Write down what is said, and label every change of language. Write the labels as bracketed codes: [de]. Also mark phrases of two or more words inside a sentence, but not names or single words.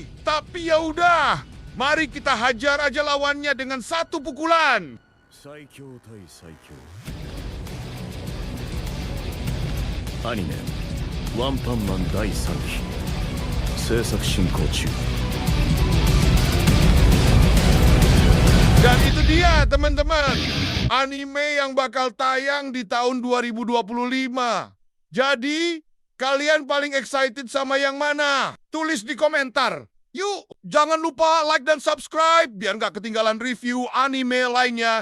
[id] Tapi ya udah, mari kita hajar aja lawannya dengan satu pukulan. [ja] 最強対最強アニメ「ワンパンマン」第3期制作進行中。 [id] Dan itu dia teman-teman, anime yang bakal tayang di tahun 2025. Jadi, kalian paling excited sama yang mana? Tulis di komentar. Yuk, jangan lupa like dan subscribe biar nggak ketinggalan review anime lainnya.